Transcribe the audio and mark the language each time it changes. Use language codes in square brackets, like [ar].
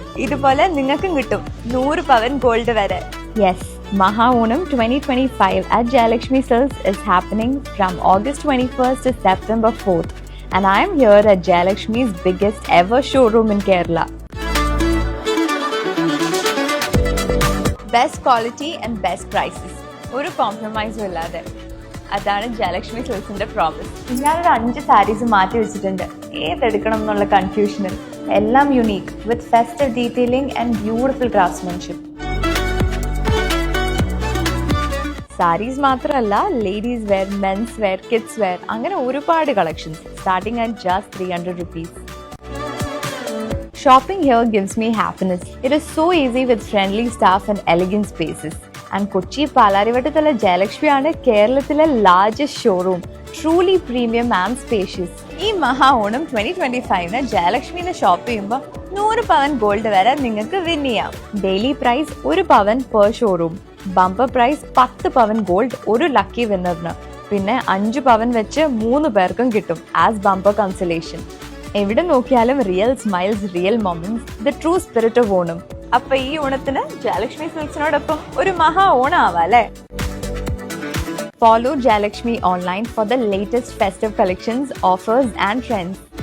[ml] ഇതുപോലെ നിങ്ങൾക്കും കിട്ടും 100 പവൻ ഗോൾഡ് വരെ. [en] Yes, Maha Onam 2025 at Jayalakshmi Silks is happening from August 21st to September 4th. And I am here at Jayalakshmi's biggest ever showroom in Kerala. Best quality and best prices. [ml] ഒരു കോംപ്രമൈസും ഇല്ലാതെ. അതാണ് Jayalakshmi സിൽക്സിന്റെ promise. ഞാനൊരു 5 സാരീസ് മാറ്റി വെച്ചിട്ടുണ്ട്, ഏതെടുക്കണം എന്നുള്ള കൺഫ്യൂഷനിൽ. എല്ലാം [en] Unique with festive detailing and beautiful craftsmanship. [ml] Saris മാത്രമല്ല, ladies wear, men's wear, kids wear, അങ്ങനെ ഒരുപാട് collections [en] Starting at just 300 rupees. Shopping here gives me happiness. It is so easy with friendly staff and elegant spaces. [ml] And Kochi പാലാരിവട്ടത്തുള്ള Jayalakshmi ആണ് കേരളത്തിലെ largest showroom. [en] Truly premium and spacious. [ml] ഈ മഹാ Onam 2025 ജയലക്ഷ്മിന്ന് shop ചെയ്യുമ്പോൾ 100 പവൻ gold വരെ നിങ്ങൾക്ക് win ചെയ്യാം. ഡെയിലി പ്രൈസ് 1 പവൻ per showroom. Bumper prize 10 പവൻ gold ഒരു lucky വിന്നറിന്. പിന്നെ 5 പവൻ വെച്ച് 3 പേർക്കും കിട്ടും ആസ് ബമ്പർ കൺസലേഷൻ. എവിടെ നോക്കിയാലും [en] Real smiles, real moments, the true spirit of Onam. [ml] അപ്പൊ ഈ ഓണത്തിന് ജയലക്ഷ്മി സിൽക്സിനോടൊപ്പം ഒരു മഹാ Onam ആവാല്ലേ? [en] Follow Jayalakshmi online for the latest festive collections, offers and trends.